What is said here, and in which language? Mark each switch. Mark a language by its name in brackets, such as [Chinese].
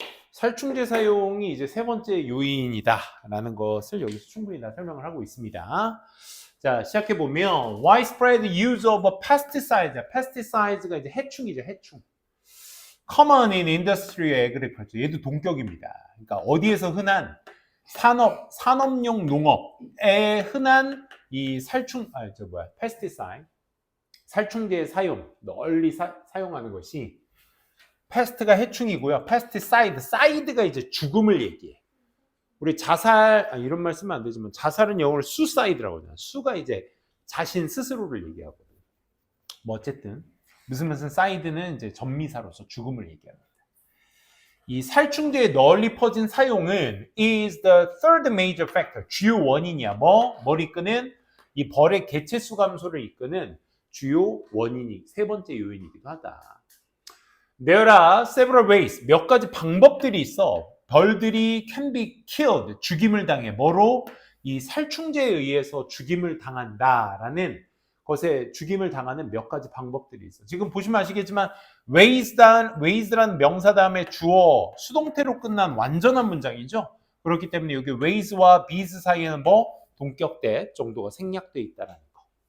[Korean] 살충제 사용이 이제 세 번째 요인이다라는 것을 여기서 충분히 다 설명을 하고 있습니다. 자, 시작해 보면 [English] widespread use of pesticides. [Korean] pesticide가 이제 해충이죠, 해충. [English] common in industrial agriculture. [Korean] 얘도 동격입니다. 그러니까 어디에서 흔한 산업용 농업에 흔한 이 pesticide, 살충제의 사용, 널리 사용하는 것이 pest가 해충이고요. pesticide, side가 이제 죽음을 얘기해. 우리 자살, 이런 말 쓰면 안 되지만 자살은 영어로 suicide라고 하잖아요. 수가 이제 자신 스스로를 얘기하거든요. 뭐 어쨌든 무슨 side는 이제 전미사로서 죽음을 얘기합니다. 이 살충제의 널리 퍼진 사용은 [English] is the third major factor. [Korean] 주요 원인이야. 뭘 이끄는? 이 벌의 개체수 감소를 이끄는 주요 원인이 세 번째 요인이기도 하다. [English] There are several ways. [Korean] 몇 가지 방법들이 있어. 벌들이 [English] can be killed. [Korean] 죽임을 당해. 뭐로? 이 살충제에 의해서 죽임을 당한다라는 것에 죽임을 당하는 몇 가지 방법들이 있어. 지금 보시면 아시겠지만 ways라는 명사 다음에 주어 수동태로 끝난 완전한 문장이죠. 그렇기 때문에 여기 ways와 bees 사이에는 동격대 정도가 생략되어 있다는 거.